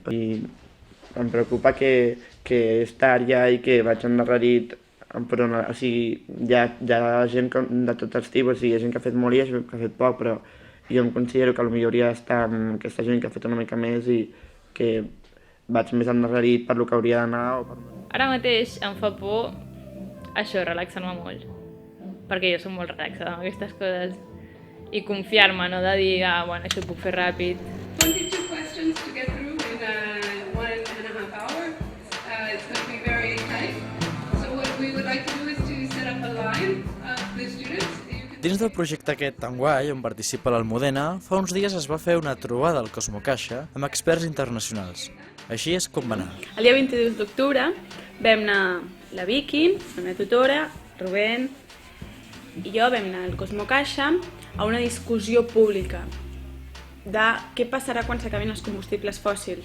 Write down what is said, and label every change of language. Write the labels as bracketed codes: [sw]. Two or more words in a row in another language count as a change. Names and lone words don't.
[ca] I em preocupa que és tard ja i que vaig endarrerit, o sigui, hi ha gent de tots els tipus, o sigui, hi ha gent que ha fet molt i gent que ha fet poc, però jo em considero que potser hauria d'estar amb aquesta gent que ha fet una mica més i que vaig més endarrerit per lo que hauria d'anar. Ara mateix em fa por això, relaxar-me molt, perquè jo soc molt relaxada amb aquestes coses i confiar-me, no de dir, bueno, això ho puc fer ràpid. [en] 22 questions to get through in 1.5 hours. It's going to be very tight. So what we would like to do is to set up a line of the students. [ca] Dins del projecte aquest tan guai, on participa l'Almudena, fa uns dies es va fer una trobada al Cosmocaixa amb experts internacionals. Així és com va anar. El dia 22 d'octubre vam anar la Vicky, la meva tutora, Rubén i jo vam anar al Cosmocaixa a una discussió pública de què passarà quan s'acabin els combustibles fòssils.